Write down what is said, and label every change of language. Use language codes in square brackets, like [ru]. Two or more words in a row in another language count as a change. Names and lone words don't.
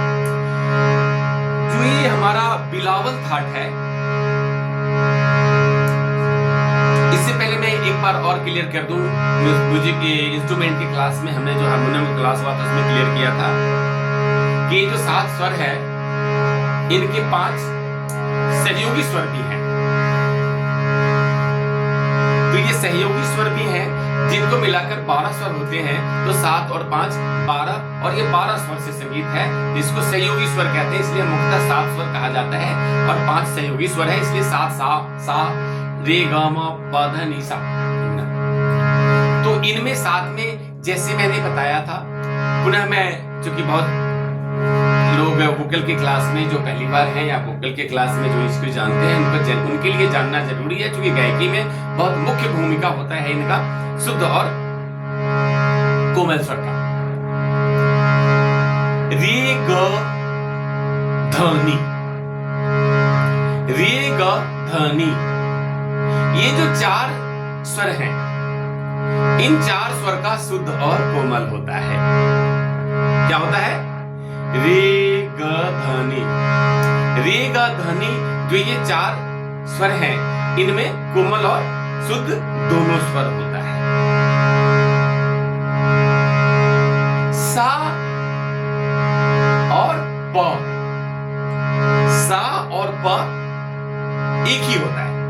[hi] जो ये हमारा बिलावल थाट है, इससे पहले मैं एक बार और क्लियर कर दूं, म्यूजिक के इंस्ट्रूमेंट की क्लास में हमने जो हारमोनियम की क्लास हुआ था उसमें क्लियर किया था कि ये जो 7 स्वर है, इनके 5 सहयोगी स्वर भी हैं। तो ये सहयोगी स्वर भी हैं, जिनको मिलाकर 12 स्वर होते हैं। तो 7 और 5 12, और ये 12 स्वर से संगीत है, जिसको सहयोगी स्वर कहते हैं। इसलिए मुख्यतः 7 स्वर कहा जाता है, और 5 सहयोगी स्वर है, इसलिए 7 सा रे ग म प ध नि सा। तो इनमें 7 में जैसे मैंने बताया था, पुनः मैं, चूंकि बहुत लोग वोकल की क्लास में जो पहली बार हैं या वोकल के क्लास में जो इसको जानते हैं, उनके लिए जानना जरूरी है, क्योंकि गायकी में बहुत मुख्य भूमिका होता है इनका शुद्ध और कोमल स्वर का। रे ग ध नि, रे ग ध नि, ये जो 4 स्वर हैं, इन 4 स्वर का शुद्ध और कोमल होता है। क्या होता है? रे ग ध नि, रे ग ध नि, जो ये 4 स्वर हैं, इनमें कोमल और शुद्ध दोनों स्वर होता है। सा और प, सा और प एक ही होता है।